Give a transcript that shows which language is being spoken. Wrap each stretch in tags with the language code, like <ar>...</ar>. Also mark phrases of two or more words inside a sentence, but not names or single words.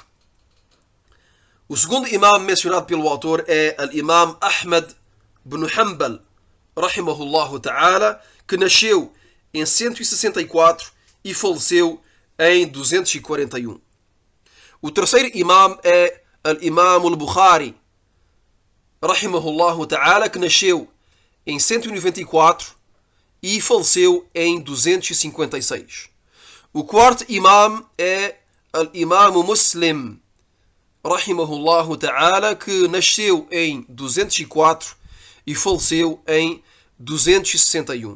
<pt>O segundo imam mencionado pelo autor é Al-Imam Ahmad ibn Hanbal,</pt> <ar>رحمه الله تعالى,</ar> <pt>que nasceu em 164 e faleceu em 241. O terceiro imam é Al-Imam al-Bukhari,</pt> <ar>رحمه الله تعالى,</ar> <pt>que nasceu em 194 e faleceu em 256. O quarto imam é Al-Imam Muslim,</pt> <ar>رحمه الله تعالى,</ar> <pt>que nasceu em 204 e faleceu em 261.</pt>